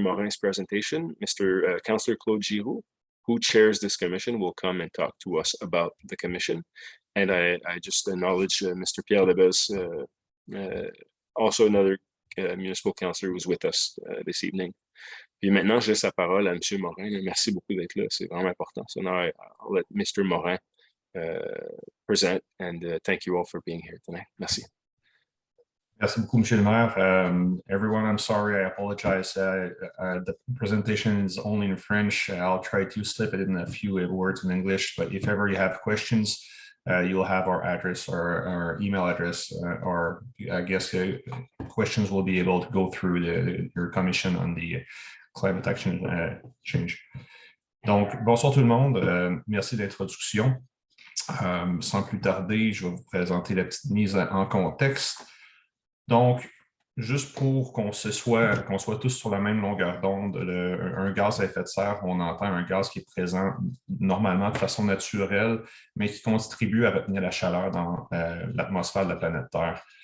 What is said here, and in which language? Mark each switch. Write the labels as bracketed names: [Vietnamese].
[English] Morin's presentation, Mr. Councillor Claude Giroux, who chairs this commission, will come and talk to us about the commission. And I just acknowledge Mr. Pierre Lebes, also another municipal councillor who's with us this evening. [French] Puis maintenant, je laisse la parole à M. Morin. Merci beaucoup d'être là, c'est vraiment important. [English] So now I'll let Mr. Morin present, and thank you all for being here tonight. [French] Merci. Merci beaucoup, M. le Maire. [English] Everyone, I'm sorry, I apologize. The presentation is only in French. I'll try to slip it in a few words in English, but if ever you have questions, you'll have our address or our email address, or I guess questions will be able to go through your commission on the climate action change. [French] Donc, bonsoir tout le monde. Merci de l'introduction. Sans plus tarder, je vais vous présenter la petite mise en contexte. Donc, juste pour qu'on soit tous sur la même longueur d'onde, un gaz à effet de serre, on entend un gaz qui est présent normalement de façon naturelle, mais qui contribue à retenir la chaleur dans l'atmosphère de la planète Terre.